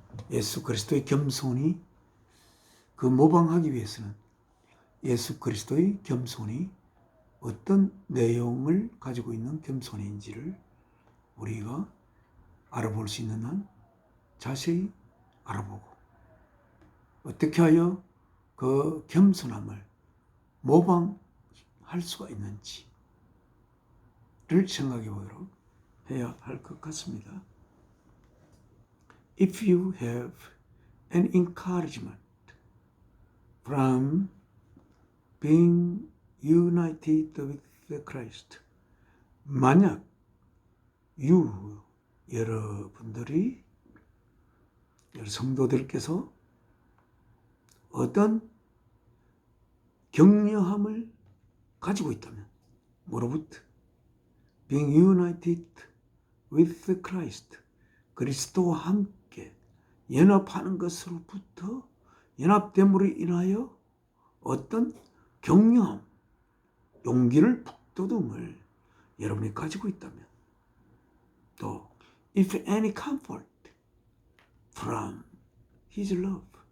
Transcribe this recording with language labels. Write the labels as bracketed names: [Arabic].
[Korean] 예수 그리스도의 겸손이 그 모방하기 위해서는 예수 그리스도의 겸손이 어떤 내용을 가지고 있는 겸손인지를 우리가 알아볼 수 있는 한 자세히 알아보고 어떻게 하여 그 겸손함을 모방할 수가 있는지를 생각해 보도록 해야 할 것 같습니다. [English] If you have an encouragement from being united with Christ, [Korean] 만약 여러분들이 성도들께서 어떤 격려함을 가지고 있다면, 뭐로부터? [English] Being united with Christ, [Korean] 그리스도와 함께 연합하는 것으로부터, 연합됨으로 인하여 어떤 격려함, 용기를 북돋움을 여러분이 가지고 있다면, 또 [English] if any comfort from His love,